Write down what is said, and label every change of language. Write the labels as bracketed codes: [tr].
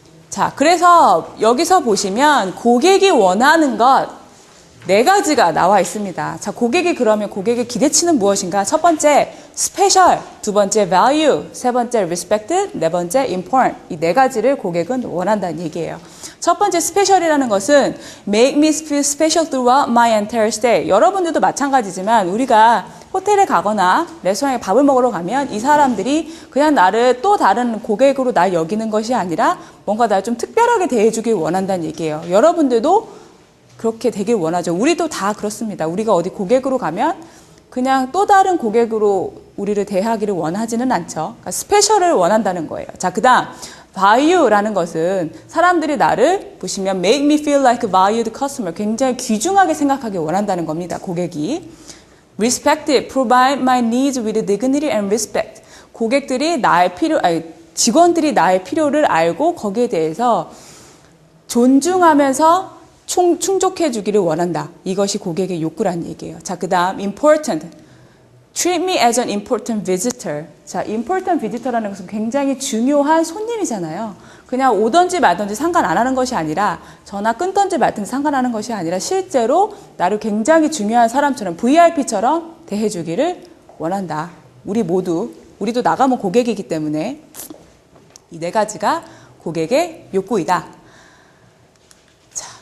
[ko] 자, 그래서 여기서 보시면 고객이 원하는 것 4가지가 나와 있습니다. 자, 그러면 고객의 기대치는 무엇인가? 첫 번째, 스페셜. 두 번째, value. 세 번째, respect. 네 번째, important. 이 4가지를 고객은 원한다는 얘기예요. 첫 번째, 스페셜이라는 것은 [en] make me feel special throughout my entire stay. [ko] 여러분들도 마찬가지지만 우리가 호텔에 가거나 레스토랑에 밥을 먹으러 가면 이 사람들이 그냥 나를 또 다른 고객으로 날 여기는 것이 아니라 뭔가 나를 좀 특별하게 대해주길 원한다는 얘기예요. 여러분들도 그렇게 되길 원하죠. 우리도 다 그렇습니다. 우리가 어디 고객으로 가면 그냥 또 다른 고객으로 우리를 대하기를 원하지는 않죠. 그러니까 스페셜을 원한다는 거예요. 자, 그 다음 value라는 것은 사람들이 나를 보시면 [en] make me feel like a valued customer. [ko] 굉장히 귀중하게 생각하길 원한다는 겁니다. 고객이. [en] respect, provide my needs with dignity and respect. [ko] 고객들이 직원들이 나의 필요를 알고 거기에 대해서 존중하면서 충족해 주기를 원한다. 이것이 고객의 욕구라는 얘기예요. 자, 그 다음 important. [en] Treat me as an important visitor. [ko] 자, important visitor라는 것은 굉장히 중요한 손님이잖아요. 그냥 오든지 말든지 상관 안 하는 것이 아니라 전화 끊든지 말든지 상관하는 것이 아니라 실제로 나를 굉장히 중요한 사람처럼 VIP처럼 대해주기를 원한다. 우리도 나가면 고객이기 때문에 이 4가지가 고객의 욕구이다. 자,